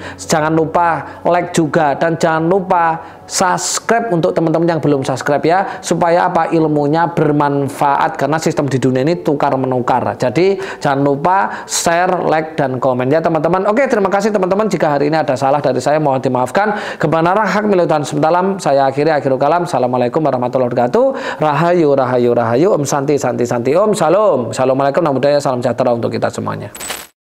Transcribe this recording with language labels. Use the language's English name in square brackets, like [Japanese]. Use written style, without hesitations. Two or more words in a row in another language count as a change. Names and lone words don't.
[Indonesian] Jangan lupa like juga, dan jangan lupa subscribe untuk teman-teman yang belum subscribe ya, supaya apa? Ilmunya bermanfaat, karena sistem di dunia ini tukar menukar. Jadi jangan lupa share, like, dan komen ya teman-teman. Oke, terima kasih teman-teman. Jika hari ini ada salah dari saya, mohon dimaafkan. Kebenaran hak milik Tuhan SWT. Saya akhiri, [Arabic] آخر الكلام. السلام عليكم ورحمة الله وبركاته. [Javanese] Rahayu, rahayu, rahayu. [Sanskrit] Om santi, santi, santi. Om salam. [Indonesian] Assalamualaikum, [Pali] namo buddhaya. [Indonesian] Salam sejahtera untuk kita semuanya.